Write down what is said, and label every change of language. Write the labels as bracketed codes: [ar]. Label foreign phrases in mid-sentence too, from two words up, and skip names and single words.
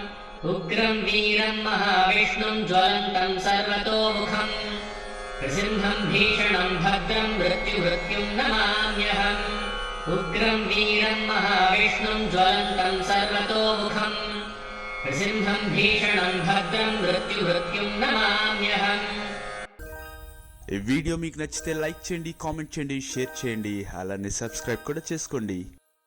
[sa] उग्रं वीरं महाविष्णुं ज्वलन्तं सर्वतोमुखम् नृसिंहं भीषणं भद्रं मृत्युमृत्युं नमाम्यहम् उग्रं वीरं महाविष्णुं ज्वलन्तं सर्वतोमुखम् नृसिंहं भीषणं भद्रं मृत्युमृत्युं नमाम्यहम्। [te] ఈ వీడియో మీకు నచ్చితే లైక్ చేయండి, కామెంట్ చేయండి, షేర్ చేయండి, అలానే సబ్స్క్రైబ్ కూడా చేసుకోండి.